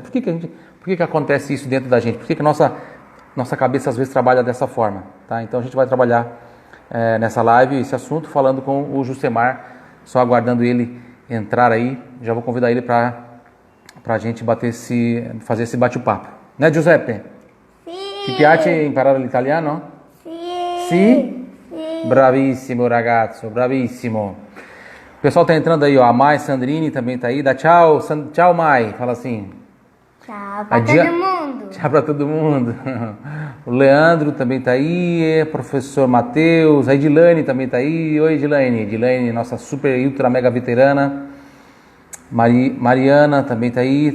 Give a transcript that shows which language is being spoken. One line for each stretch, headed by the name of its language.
Portuguese: Por que acontece isso dentro da gente? Por que nossa cabeça às vezes trabalha dessa forma, tá? Então a gente vai trabalhar nessa live esse assunto falando com o Jusemar, só aguardando ele entrar aí. Já vou convidar ele para a gente fazer esse bate-papo, né, Giuseppe?
Italian: Sì. Ti piace imparare l'italiano? Sì. Sì? Bravissimo ragazzo, bravissimo.
Portuguese: O pessoal tá entrando aí, ó. A Mai Sandrini também tá aí. Dá tchau, tchau Mai. Fala assim. Ciao pra todo mundo. Tchau pra todo mundo. O Leandro também tá aí. Professor Matheus. A Edilane também tá aí. Oi Edilane. Edilane, nossa super ultra mega veterana. Mariana também tá aí.